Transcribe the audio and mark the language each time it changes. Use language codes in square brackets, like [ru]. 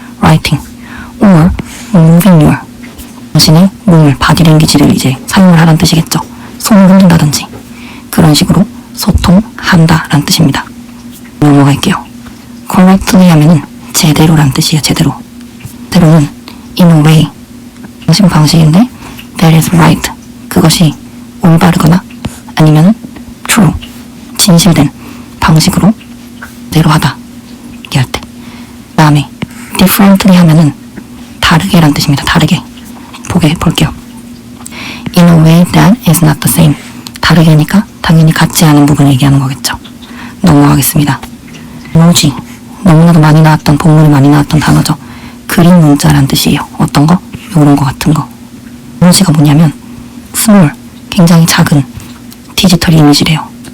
[en] writing. or moving your. [ko] 당신의 몸을, 바디랭귀지를 이제 사용을 하라는 뜻이겠죠. 손을 흔든다든지. 그런 식으로 소통한다 라는 뜻입니다. 넘어갈게요. correctly 하면은 제대로라는 뜻이에요. 제대로. 제대로는 [en] in a way. [ko] 방식인데 [en] that is right. [ko] 그것이 올바르거나 아니면 true. 진실된 방식으로 제대로하다. 얘기할 때. 그 다음에 differently 하면은 다르게라는 뜻입니다. 다르게. 볼게요. [en] In a way that is not the same. [ko] 다르게니까 당연히 같지 않은 부분을 얘기하는 거겠죠. 넘어가겠습니다. emoji. 너무나도 많이 나왔던, 본문에 많이 나왔던 단어죠. 그림 문자란 뜻이에요. 어떤 거? 요런 거 같은 거. emo지가 뭐냐면 small, 굉장히 작은 디지털 이미지래요.